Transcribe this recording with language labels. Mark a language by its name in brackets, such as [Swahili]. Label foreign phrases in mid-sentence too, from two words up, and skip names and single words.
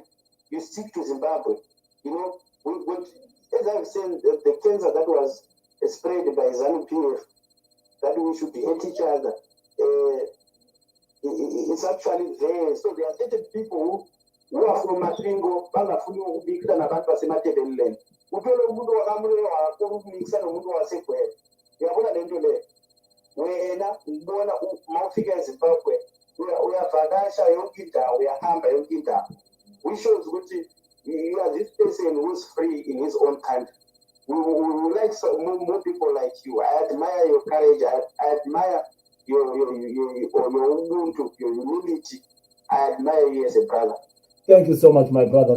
[English] You stick to Zimbabwe. You know, as I've said, the cancer that was spread by ZANU-PF, that we should hate each other. It's actually there. So there are certain people who are from Masvingo, [Shona] vangafuni kubikira navanhu vasematebeleni. Utore munhu wakamureva wakuru kumikisa nomunhu wasekwera. [North Ndebele] Uyabona lento leyo. Wena ubona maufika eZimbabwe uyavhakasha yonke indawo, uyahamba yonke indawo. [English] Which shows ukuthi you are this person who's free in his own country. We like more people like you. I admire your courage. I admire your ubuntu, your humility. I admire you as a brother. Thank you so much, my brother.